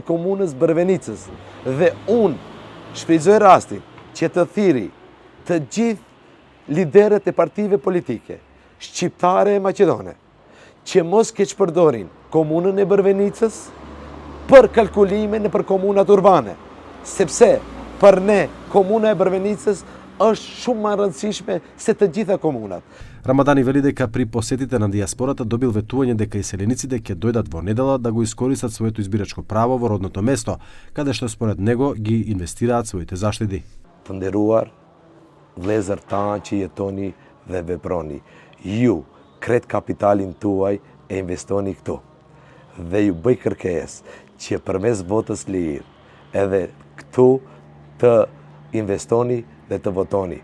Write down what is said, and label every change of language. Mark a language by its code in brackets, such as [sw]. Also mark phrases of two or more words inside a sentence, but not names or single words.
[sq] komunës Brvenicës dhe unë shfrytëzoj rastin që të thiri të gjithë liderët e partive politike shqiptare e maqedone që mos keq përdorin komunën e Brvenicës për kalkulime në për komunat urbane, sepse për ne komuna e Brvenicës është shumë më rëndësishme se të gjitha komunat. [mk] Рамадани вели дека при посетите на дијаспората добил ветување дека иселениците ќе дојдат во недела да го искористат своето избирачко право во родното место, каде што според него ги инвестираат своите заштеди. [sq] Të nderuar vëllezër tanë që jetoni dhe veproni, ju kret kapitalin tuaj e investoni këtu. Dhe ju bëj kërkesë që përmes votës lirë edhe këtu të investoni dhe të votoni.